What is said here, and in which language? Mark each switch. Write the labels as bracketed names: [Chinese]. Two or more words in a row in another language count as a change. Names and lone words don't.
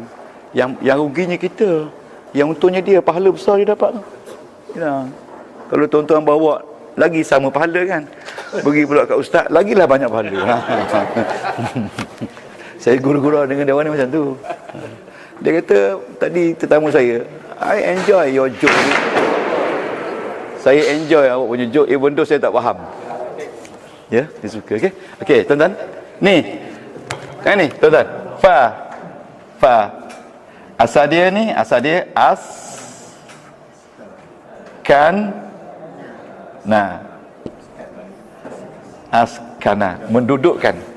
[Malay] Yang ruginya kita, yang untungnya dia, pahala besar dia dapat. Ya. Kalau tuan-tuan bawa lagi sama pahala kan. Pergi pula kat ustaz, lagilah banyak pahala. Saya guru-guru dengan dia orang ni macam tu. Dia kata tadi tetamu saya, [English] I enjoy your joke. [Malay] Saya enjoy awak punya joke [English] even though [Malay] saya tak faham. Ya, dia suka. Okey. Okey, tuan-tuan. Ni. Kan ni, tuan-tuan. Fa. Asal dia askana, mendudukkan.